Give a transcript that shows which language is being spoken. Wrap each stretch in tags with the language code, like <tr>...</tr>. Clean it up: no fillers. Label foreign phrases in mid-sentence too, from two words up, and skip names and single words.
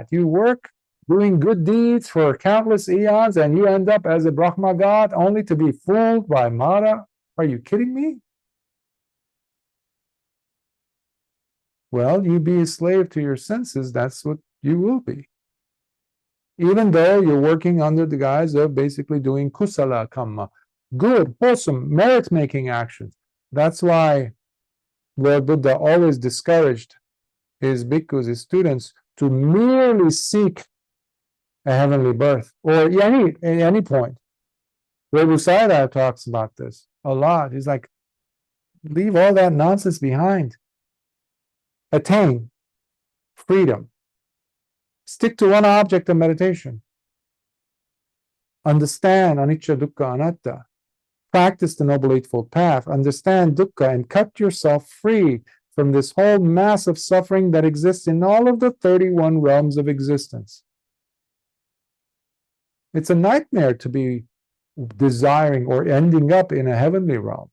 <en>You work doing good deeds for countless eons and you end up as a Brahma god only to be fooled by Mara? Are you kidding me? Well, you be a slave to your senses, that's what you will be. Even though you're working under the guise of basically doing</en> <pi>kusala kamma,</pi> <en>good, wholesome, merit-making actions. That's why Lord Buddha always discouraged his bhikkhus, his students, to merely seek a heavenly birth, or at any point. Lord Sayadaw talks about this a lot. He's like, leave all that nonsense behind. Attain freedom. Stick to one object of meditation. Understand</en> <pi>anicca, dukkha, anatta.</pi> <en>Practice the Noble Eightfold Path. Understand dukkha and cut yourself free from this whole mass of suffering that exists in all of the 31 realms of existence. It's a nightmare to be desiring or ending up in a heavenly realm.</en>